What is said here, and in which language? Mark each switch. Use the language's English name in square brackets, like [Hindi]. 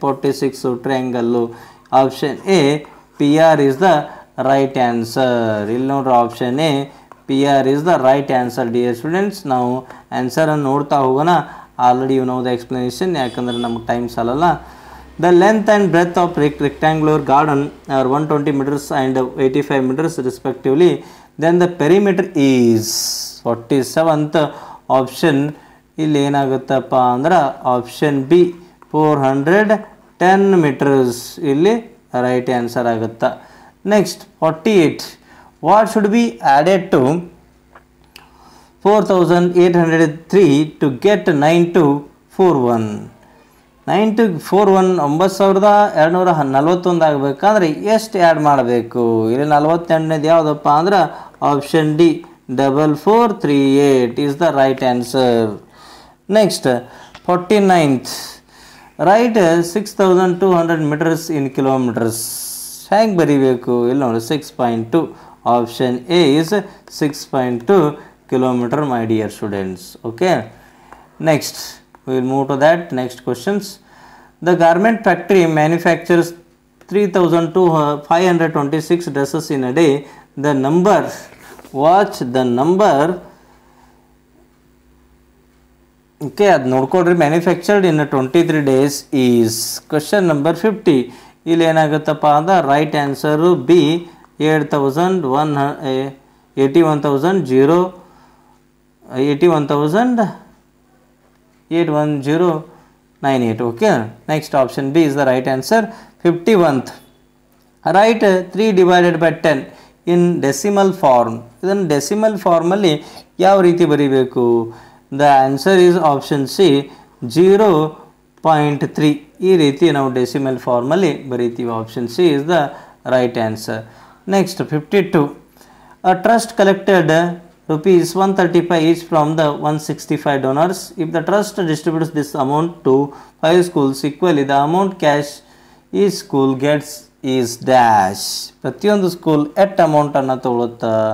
[English] 46 triangle. Option A PR is the right answer. [Kannada] ಇಲ್ಲಿ ನೋಡ್ರಿ, [English] Option A PR is the right answer. [Kannada] Dear students, ನಾವು ಆನ್ಸರನ್ನು ನೋಡ್ತಾ ಹೋಗೋಣ. [English] already you know the explanation, [Kannada] ಯಾಕಂದರೆ ನಮ್ಗೆ time ಸಾಲಲ್ಲ. [English] The length and breadth of rectangular garden are 120 meters and 85 meters respectively. Then the perimeter is 47th option. [Kannada] ಇಲ್ಲಿ ಏನಾಗುತ್ತಪ್ಪ ಅಂದ್ರೆ option B 410 meters ಇಲ್ಲಿ right answer ಆಗುತ್ತಾ. [English] Next 48. What should be added to 4,803 to get 9241? [Kannada] 9241 9241 ಆಗಬೇಕಂದ್ರೆ ಎಷ್ಟು add ಮಾಡಬೇಕು? ಇಲ್ಲಿ 48ನೇದು ಯಾವುದಪ್ಪ ಅಂದ್ರೆ option D 4438 [English] Is the right answer. Next 49th, write 6200 meters in kilometers. [Kannada] ಹೇಗೆ ಬರೀಬೇಕು? ಇಲ್ಲಿ ನೋಡಿ [English] 6.2. Option A is 6.2 kilometer, my dear students. Okay, next we will move to that next questions. The garment factory manufactures 3,526 dresses in a day. The number, watch the number, okay, [Kannada] ಅದು ನೋಡ್ಕೊಡ್ರಿ. [English] Manufactured in 23 days is question number 50. [Kannada] ಇಲ್ಲಿ ಏನಾಗುತ್ತಪ್ಪ ಅಂದ್ರೆ right answer B 81,098. [English] Okay, next option B is the right answer. 51th, write 3 divided by 10 in decimal form. [Kannada] ಇದನ್ನು decimal ಫಾರ್ಮಲ್ಲಿ ಯಾವ ರೀತಿ ಬರೀಬೇಕು? [English] The answer is option C 0.3. [Kannada] ಈ ರೀತಿ ನಾವು ಡೆಸಿಮಲ್ ಫಾರ್ಮಲ್ಲಿ ಬರೀತೀವಿ. [English] Option C is the right answer. Next 52. A trust collected rupees 135 each from the 165 donors. If the trust distributes this amount to 5 schools equally, the amount cash each school gets is dash. [Kannada] ಪ್ರತಿಯೊಂದು school at amount ಅನ್ನು ತಗೊಳುತ್ತಾ?